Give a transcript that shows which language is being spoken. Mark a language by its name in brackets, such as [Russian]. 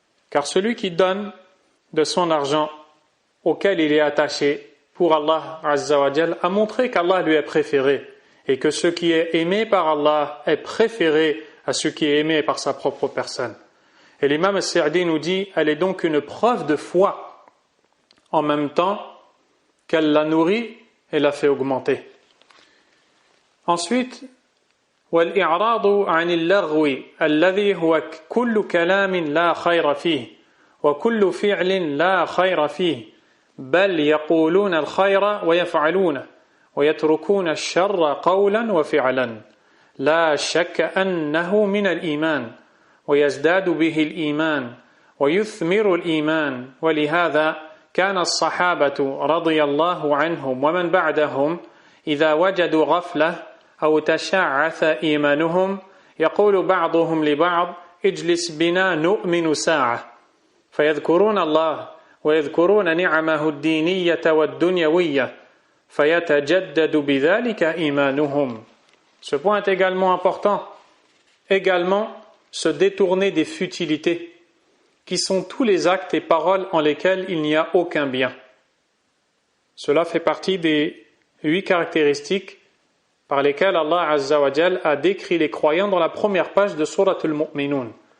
[French] Car celui qui donne de son argent auquel il est attaché pour Allah Azza wa Jal a montré qu'Allah lui est préféré et que ce qui est aimé par Allah est préféré à ce qui est aimé par sa propre personne. Et l'imam al-Sa'di nous dit, elle est donc une preuve de foi en même temps qu'elle la nourrit et la fait augmenter. Ensuite, [Arabic] والإعراض عن اللغو الذي هو كل كلام لا خير فيه وكل فعل لا خير فيه بل يقولون الخير ويفعلونه ويتركون الشر قولا وفعلا لا شك أنه من الإيمان ويزداد به الإيمان ويثمر الإيمان ولهذا كان الصحابة رضي الله عنهم ومن بعدهم إذا وجدوا غفلة أو تشعث إيمانهم يقول بعضهم لبعض اجلس بنا نؤمن ساعة فيذكرون الله ويذكرون نعمه الدينية والدنيوية فيتجدد بذلك إيمانهم. [French] Ce point est également important. Également, se détourner des futilités, qui sont tous les actes et paroles en lesquels il n'y a aucun bien. Cela fait partie des 8 caractéristiques par lesquelles Allah Azza wa Jal a décrit les croyants dans la première page de Surat al-Mu'minun.